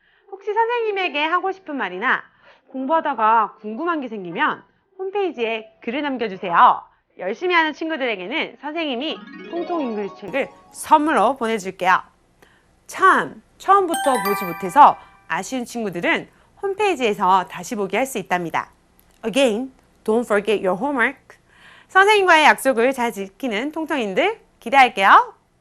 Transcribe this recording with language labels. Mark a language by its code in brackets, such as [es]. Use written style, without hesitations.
[ko] 혹시 선생님에게 하고 싶은 말이나 공부하다가 궁금한 게 생기면 홈페이지에 글을 남겨주세요. 열심히 하는 친구들에게는 선생님이 통통 잉글리시 책을 선물로 보내줄게요. 참, 처음부터 보지 못해서 아쉬운 친구들은 홈페이지에서 다시 보기 할 수 있답니다. [en] Again, don't forget your homework. [ko] 선생님과의 약속을 잘 지키는 통통인들 기대할게요.